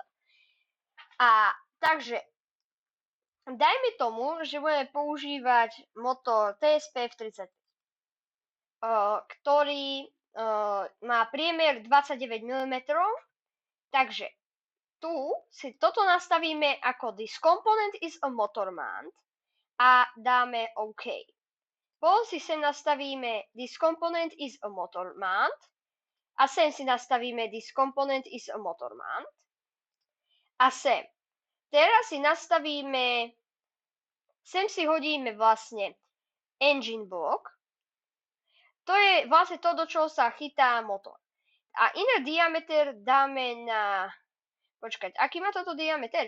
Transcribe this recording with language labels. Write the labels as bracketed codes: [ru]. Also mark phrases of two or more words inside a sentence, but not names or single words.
[sk] A takže dajme tomu, že budeme používať motor TSP F35, ktorý má priemer 29 mm. Takže tu si toto nastavíme ako [en] this component is a motor mount [sk] a dáme OK. Potom si sem nastavíme [en] this component is a motor mount [sk] a sem si nastavíme [en] this component is a motor mount [sk] a sem. Teraz si nastavíme, sem si hodíme vlastne [en] engine block. [sk] To je vlastne to, do čoho sa chytá motor. A [en] inner diameter [sk] dáme na, počkať, aký má toto diameter?